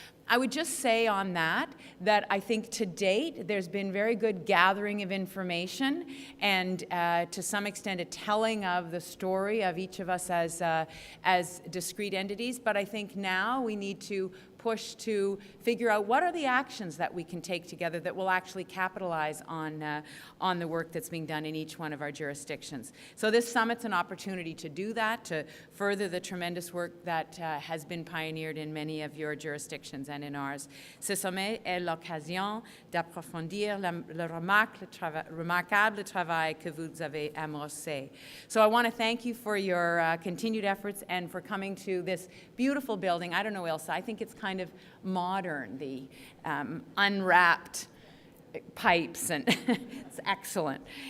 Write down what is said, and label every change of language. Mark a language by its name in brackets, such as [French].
[English] I would just say on that I think to date there's been very good gathering of information and to some extent a telling of the story of each of us as discrete entities, but I think now we need to push to figure out what are the actions that we can take together that will actually capitalize on the work that's being done in each one of our jurisdictions. So this summit's an opportunity to do that, to further the tremendous work that has been pioneered in many of your jurisdictions and in ours. [French] Ce sommet est l'occasion d'approfondir le remarquable travail que vous avez amorcé. [English] So I want to thank you for your continued efforts and for coming to this beautiful building. I don't know, Ilse, I think it's kind kind of modern, the unwrapped pipes, and it's excellent.